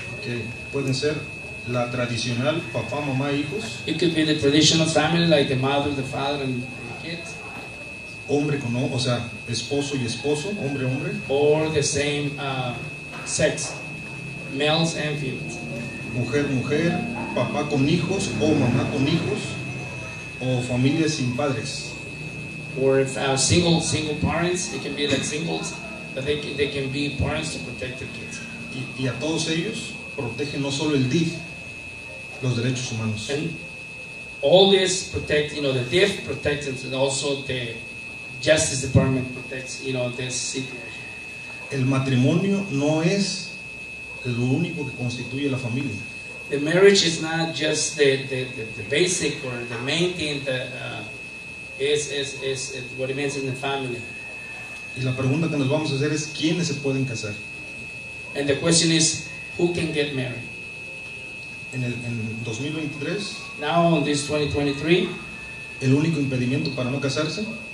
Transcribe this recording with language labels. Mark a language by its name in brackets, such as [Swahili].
[Spanish] Que pueden ser la tradicional papá, mamá, hijos, [English] It could be the traditional family, like the mother, the father, and the kids, [Spanish] hombre con o sea, esposo y esposo, hombre, hombre, [English] or the same sex, males and females. [Spanish] mujer, mujer, papá con hijos o mamá con hijos, o familias sin padres. [English] Or if single parents, they can be like singles, but they can be parents to protect their kids. [Spanish] Y a todos ellos protege no solo el DIF, los derechos humanos. [English] And all this protect, the DIF protects, and also the Justice Department protects, this situation. [Spanish] El matrimonio no es lo único que constituye la familia. [English] The marriage is not just the basic or the main thing that is what it means in the family. [Spanish] Y la pregunta que nos vamos a hacer es ¿quiénes se pueden casar? [English] And the question is, who can get married? [Spanish] En 2023, [English] Now in this 2023, [Spanish] el único impedimento para no casarse